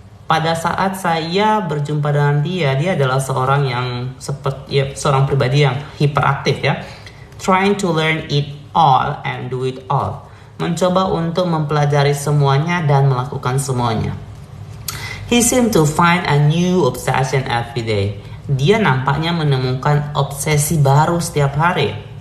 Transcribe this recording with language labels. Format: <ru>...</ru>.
<id>Pada saat saya berjumpa dengan dia adalah seorang yang seorang pribadi yang hiperaktif ya.</id> <en>Trying to learn it all and do it all.</en> <id>Mencoba untuk mempelajari semuanya dan melakukan semuanya.</id> <en>He seemed to find a new obsession every day.</en> <id>Dia nampaknya menemukan obsesi baru setiap hari.</id>